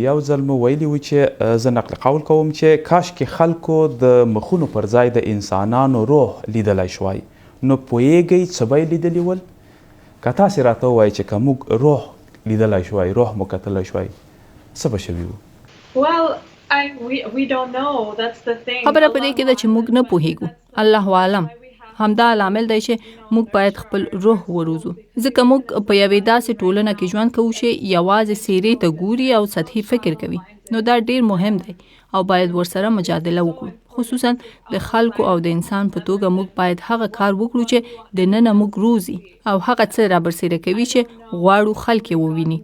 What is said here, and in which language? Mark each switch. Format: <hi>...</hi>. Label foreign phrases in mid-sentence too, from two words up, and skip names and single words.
<ps>یو ځل مو ویلي و چې زه نقل قول کوم چې کاشکې خلکو د مخونو پر ځای د انسانانو روح لیدلی شوای. نو پوهیږئ څه به یې لیدلي ول؟ که تاسې راته ووایئ چې که موږ روح لیدلی شوای، روح مو کتلی شوای، څه به شوي وو؟</ps> <en>We don't know. That's the thing.</en> <ps>خبره په دې کې ده چې موږ نه پوهیږو.</ps> <ar>الله عالم.</ar> <ps>همدا لامل دی چې موږ باید خپل روح وروزو ځکه موږ په یوې داسې ټولنه کې ژوند کوو چې یوازې څیرې ته ګوري او سطحي فکر کوي. نو دا ډیر مهم دی او باید ورسره مجادله وکړو. خصوصا د خلکو او د انسان په توګه موږ باید هغه کار وکړو چې دننه موږ روزي او هغه څه رابرسېره کوي چې غواړو خلک یې وویني.</ps>